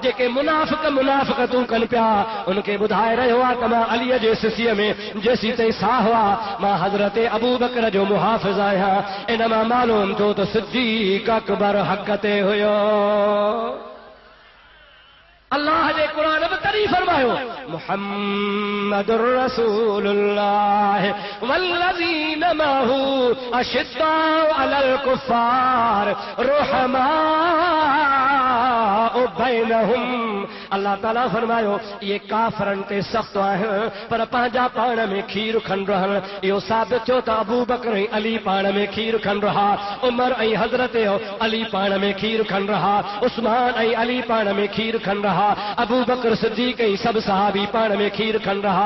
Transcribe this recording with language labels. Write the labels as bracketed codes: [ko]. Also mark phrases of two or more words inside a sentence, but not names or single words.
[sd] जेके मुनाफ़िक़तूं कनि पिया उनखे ॿुधाए रहियो आ त मां अलीअ जे सिसीअ में जेसीं ताईं साह आ मां हज़रत अबू बकर जो मुहाफ़िज़ आहियां। इन मां मालूम थियो त सिद्दीक़ अकबर हक़ ते हुयो। अल्लाह जे क़ुरान में तरी फरमायो [ar] محمد رسول الله والذين معه أشداء على الكفار رحماء بينهم. [sd] अल्लाह ताला फरमायो ये काफ़रनि ते सख़्त आहिनि पर पंहिंजा पाण में खीर खन रहनि। इहो साबित थियो त अबू बकर ऐं अली पाण में खीर खन रहा, उमर ऐं हज़रत अली पाण में खीर खन रहा, उस्मान ऐं अली पाण में खीर खन रहा, अबू बकर सिद्दीक़ ऐं सभु सहाबी पाण में खीर खन रहा।